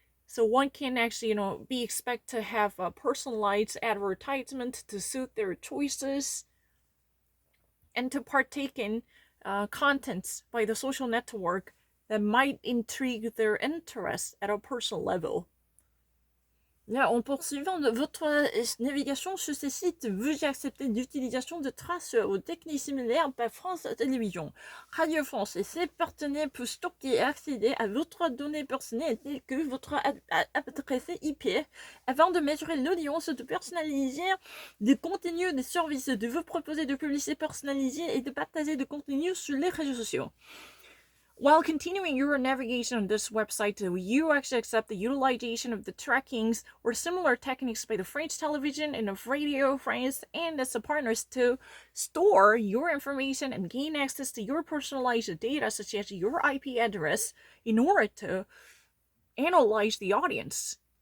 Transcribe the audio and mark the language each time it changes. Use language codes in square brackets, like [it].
[en] So one can actually, be expect to have a personalized advertisement to suit their choices and to partake in contents by the social network that might intrigue their interest at a personal level. [fr] Là, en poursuivant votre navigation sur ces sites, veuillez accepter l'utilisation de traces aux techniques similaires par France Télévisions. Radio France et ses partenaires peuvent stocker et accéder à votre données personnelles telles que votre adresse IP afin de mesurer l'audience, de personnaliser des contenus, des services, de vous proposer de publicité personnalisée et de partager des contenus sur les réseaux sociaux. [en] While continuing your navigation on this website, you actually accept the utilization of the trackings or similar techniques by the French television and of Radio France and its partners to store your information and gain access to your personalized data, such as your IP address, in order to analyze the audience.